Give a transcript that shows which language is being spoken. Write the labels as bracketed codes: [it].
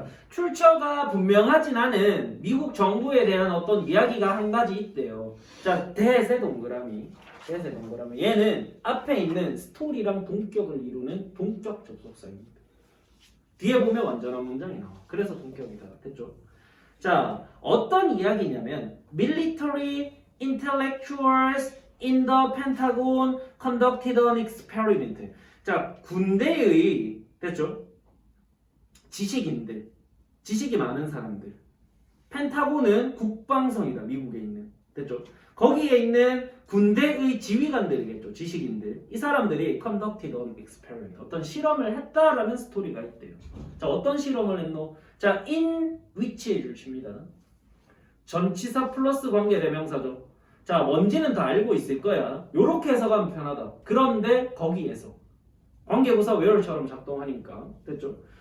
[ko] 출처가 분명하진 않은 미국 정부에 대한 어떤 이야기가 한 가지 있대요. 자, 대세 동그라미. 얘는 앞에 있는 스토리랑 동격을 이루는 동적 접속사입니다. 뒤에 보면 완전한 문장이 나와. 그래서 동격이다. 됐죠? 자, 어떤 이야기냐면 [en] military intellectuals in the Pentagon conducted an experiment. [ko] 자, 군대의 됐죠? 지식이 많은 사람들. 펜타곤은 국방성이다. 미국에 있는. 됐죠? 거기에 있는 군대의 지휘관들이겠죠. 지식인들. 이 사람들이 [en] conducted an experiment. [ko] 어떤 실험을 했다라는 스토리가 있대요. 자, 어떤 실험을 했노? 자, in which에 주십니다. 전치사 플러스 관계대명사죠. 자, 뭔지는 다 알고 있을 거야. 요렇게 해석하면 편하다. 그런데 거기에서 관계부사 where처럼 작동하니까. 됐죠?